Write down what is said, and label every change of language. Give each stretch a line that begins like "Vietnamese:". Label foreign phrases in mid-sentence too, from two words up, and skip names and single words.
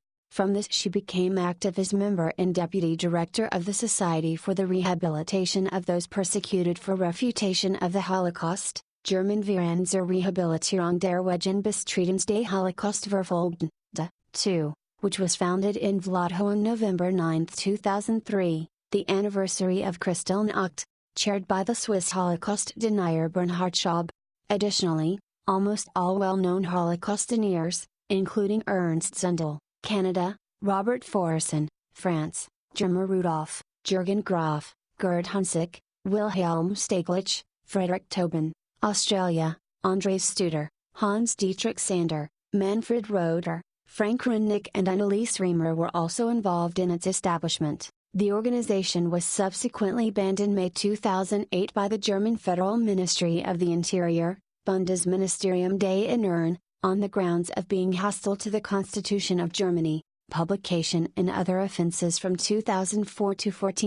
English: From this she became active as member and deputy director of the Society for the Rehabilitation of Those Persecuted for Refutation of the Holocaust, German
German: Verein zur Rehabilitierung der Wegenbestriedens des Holocaustverfolgten,
English: 2, which was founded in Vlodho on November 9, 2003, the anniversary of Kristallnacht, chaired by the Swiss Holocaust denier Bernhard Schaub. Additionally, almost all well-known Holocaust deniers, including Ernst Zundel, Canada, Robert Forson, France, Germa Rudolph, Jürgen Graf, Gerd Hunsick, Wilhelm Stieglitz, Frederick Tobin, Australia, Andres Studer, Hans Dietrich Sander, Manfred Roeder, Frank Runnick and Anneliese Riemer were also involved in its establishment. The organization was subsequently banned in May 2008 by the German Federal Ministry of the Interior,
German: Bundesministerium des Innern,
English: on the grounds of being hostile to the Constitution of Germany, publication and other offenses from 2004 to 14.